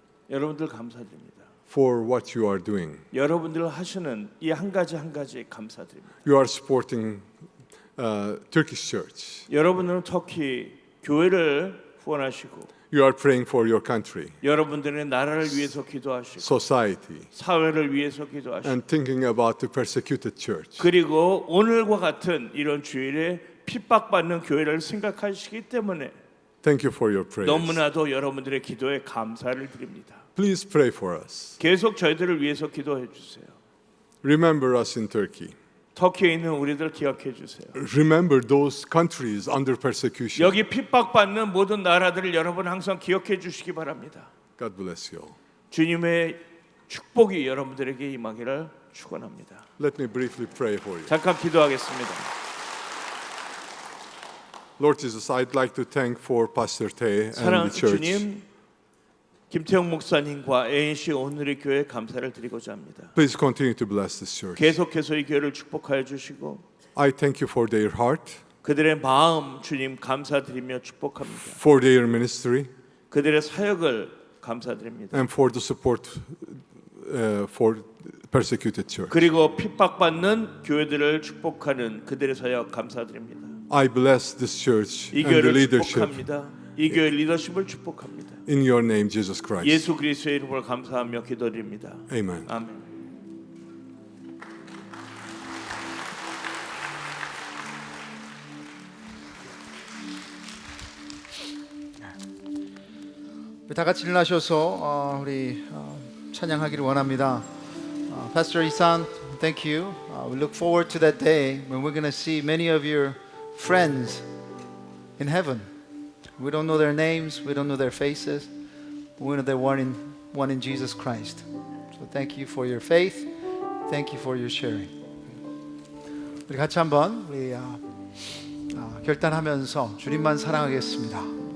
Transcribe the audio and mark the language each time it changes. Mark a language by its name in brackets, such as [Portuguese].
[Korean] 여러분들 감사드립니다. [English] for what you are doing. [Korean] 여러분들 하시는 이 한 가지 한 가지 감사드립니다. [English] You are supporting Turkish church. [Korean] 여러분들은 터키 교회를 후원하시고 [English] You are praying for your country, [Korean] 여러분들의 나라를 위해서 기도하시고 [English] society, [Korean] 사회를 위해서 기도하시고 [English] and thinking about the persecuted church. [Korean] 그리고 오늘과 같은 이런 주일에 핍박받는 교회를 생각하시기 때문에 [English] Thank you for your prayers. [Korean] 너무나도 여러분들의 기도에 감사를 드립니다. [English] Please pray for us. [Korean] 계속 저희들을 위해서 기도해 주세요. [English] Remember us in Turkey. [Korean] 터키에 있는 우리들 기억해 주세요. [English] Remember those countries under persecution. [Korean] 여기 핍박받는 모든 나라들을 여러분 항상 기억해 주시기 바랍니다. [English] God bless you all. [Korean] 주님의 축복이 여러분들에게 임하기를 축원합니다. [English] Let me briefly pray for you. [Korean] 잠깐 기도하겠습니다. [English] Lord Jesus, I'd like to thank for Pastor Tae and [Korean] 사랑하는 [English] the church. [Korean] 주님, 김태형 목사님과 ANC 오늘의 교회 감사를 드리고자 합니다. [English] Please continue to bless this church. [Korean] 계속해서 이 교회를 축복하여 주시고 [English] I thank you for their heart, [Korean] 그들의 마음 주님 감사드리며 축복합니다. [English] for their ministry, [Korean] 그들의 사역을 감사드립니다. [English] and for the support for persecuted church. [Korean] 그리고 핍박받는 교회들을 축복하는 그들의 사역 감사드립니다. [English] I bless this church [Korean] 이 [English] and the [Korean] 교회를 [English] leadership [Korean] 축복합니다. 이 교회 리더십을 축복합니다. [English] in your name, Jesus Christ. [Korean] 예수 그리스도의 이름으로 감사하며 기도드립니다. [English] Amen. [Korean] 아멘. 다 같이 일어나셔서 우리 찬양하기를 원합니다. [English] Pastor Isan, thank you. We look forward to that day when we're going to see many of your friends in heaven. We don't know their names, we don't know their faces, but we know they're one in Jesus Christ. So thank you for your faith. Thank you for your sharing. [Korean] 우리 같이 한번 우리 결단하면서 주님만 사랑하겠습니다.